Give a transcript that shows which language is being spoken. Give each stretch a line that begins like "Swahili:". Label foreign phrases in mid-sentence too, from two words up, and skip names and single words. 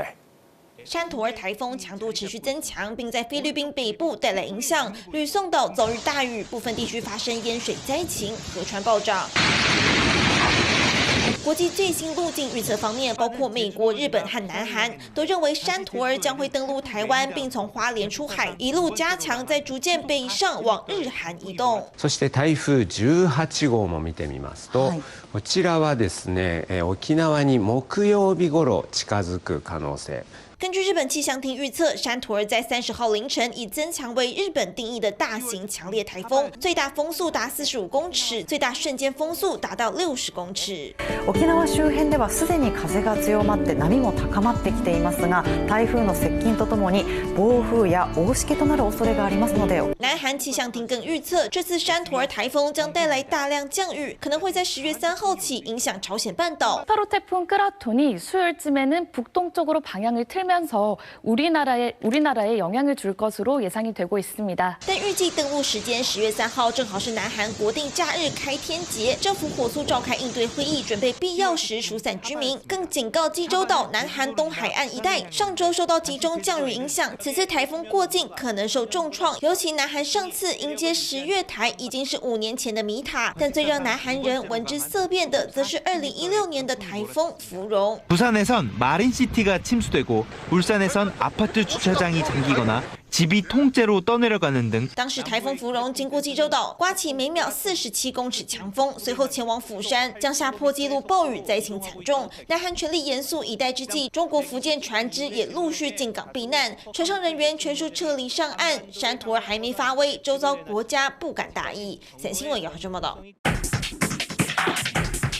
Chinese: 山图儿台风强度持续增强，并在菲律宾北部带来影响，吕宋岛早日大雨，部分地区发生淹水灾情，河川暴涨。国际最新路径预测方面，包括美国、日本和南韩都认为山图儿将会登陆台湾，并从花莲出海，一路加強，再逐渐北上往日韓移動。
Japanese: そして台風18号も見てみますと、こちらはですね、沖縄に木曜日頃近づく可能性。
Chinese: 根据日本气象厅预测，山图儿在30号凌晨已增强为日本定义的大型强烈台風，最大風速達45公尺，最大瞬間風速達到60公尺。
Japanese: 沖縄周辺ではすでに風が強まって波も高まってきていますが、台風の接近とともに暴風や大しけとなる恐れがありますので。
Chinese: 南韓气象厅更预测，这次山图儿台风将带来大量降雨，可能会在10月3号起影响朝鲜半岛。
Korean: 파로 태풍 끄라톤이 수요일쯤에는 북동쪽으로 방향을 틀면서 우리나라에 영향을 줄 것으로 예상이 되고 있습니다.
Chinese: 但预计登陆时间10月3号正好是南韩国定假日开天节，政府火速召开应对会议，准备必要时疏散居民，更警告济州岛、南韩东海岸一带，上周受到集中降雨影响，此次台风过境可能受重创。尤其南韩上次迎接10月台已经是5年前的米塔，但最让南韩人闻之色变的，则是2016年的台风芙蓉。
Korean: 부산에선 마린시티가 침수되고 울산에선 아파트 주차장이 잠기거나 집이 통째로 떠내려가는 등。
Chinese: 当时台风芙蓉经过济州岛，刮起每秒47公尺强风，随后前往釜山，降下破纪录暴雨，灾情惨重。南韩全力严肃以待之际，中国福建船只也陆续进港避难，船上人员全数撤离上岸。山图儿还没发威，周遭国家不敢大意。三新闻姚浩正报道。